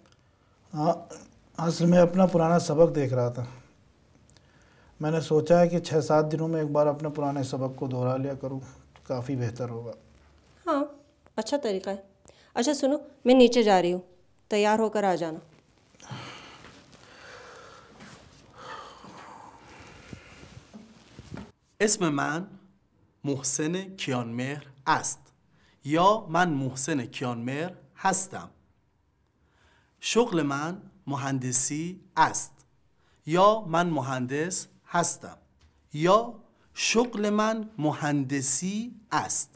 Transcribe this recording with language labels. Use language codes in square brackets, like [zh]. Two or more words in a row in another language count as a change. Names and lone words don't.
[hi] हाँ, असल में अपना पुराना सबक देख रहा था। मैंने सोचा है कि 6-7 दिनों में एक बार अपने पुराने सबक को दोहरा लिया करूँ, काफ़ी बेहतर होगा। हाँ, अच्छा तरीक़ा है। अच्छा सुनो, मैं नीचे जा रही हूँ, तैयार होकर आ जाना। [fa] اسم من محسن کیانمهر است یا من محسن کیانمهر هستم. شغل من مهندسی است یا من مهندس هستم یا شغل من مهندسی است.